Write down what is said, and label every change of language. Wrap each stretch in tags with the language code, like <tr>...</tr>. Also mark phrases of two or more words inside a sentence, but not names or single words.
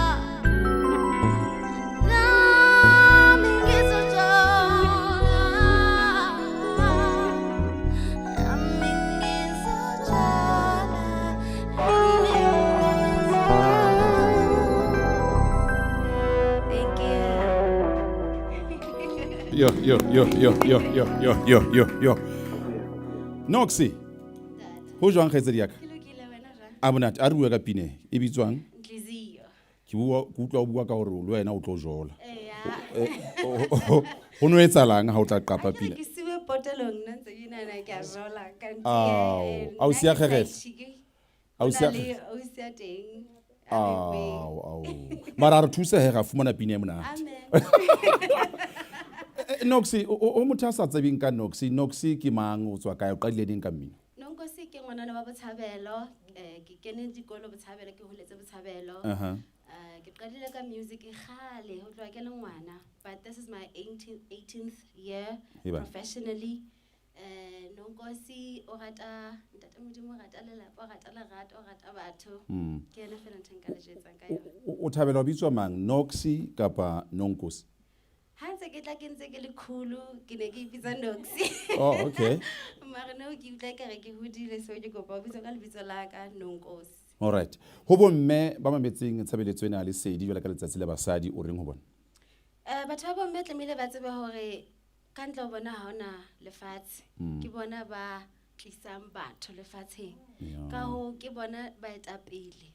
<en>Nothing is so jola. Nothing is so jola. Thank you. Yo. Noxy.</en> <st>Ho jwang kgaitsedi ya ka? A monate a re bua ka pine e bitswang Nhliziyo. ke utlwa o bua ka gore le wena o tlo jola. Ho no etsalang ha o tla qapa pina? Ke siwe potelong nna ntse ke nana ke a jola ka ntse. Au sia kgegela. Au sia O sia teng. Au. Mara re thusa he ga fumana pina e monate. Amen. Noxy o motho a sa tsebeng ka Noxy ke mang o tswa kae o qadile ding ka mmino? Nonkosi ke ngwanana wa Botshabelo, ke kene dikolo Botshabelo, ke holetse Botshabelo. Ke qadile ka music khale ho tloha ke le ngwana,</st> <en>but this is my 18th year professionally.</en> <st>Nonkosi o rata ntate modimo, o rata lelapa, o rata lerato, o rata batho. Ke ena fela ntho nka le jetsang ka yona. O thabela o bitswa mang, Noxy kapa Nonkosi? Ha ntse ke tla ke ntse ke le khulu ke ne ke ipitsa Noxy.</st> <en>Oh, okay.</en> <st>Mara no ke utla ka re ke hodile, so ke kopa o bitso ka lebitso la ka Nonkosi.</st> <en>All right.</en> <st>Ho bomme ba mametseng tshebeletso ena le Sedi jwale ka letsatsi la basadi o reng ho bona? Batho ba bomme tlamehile ba tsebe hore ka ntle ho bona ha ona lefatshe. Ke bona ba tlisang batho lefatsheng. Ka ho ke bona ba etapele.</st>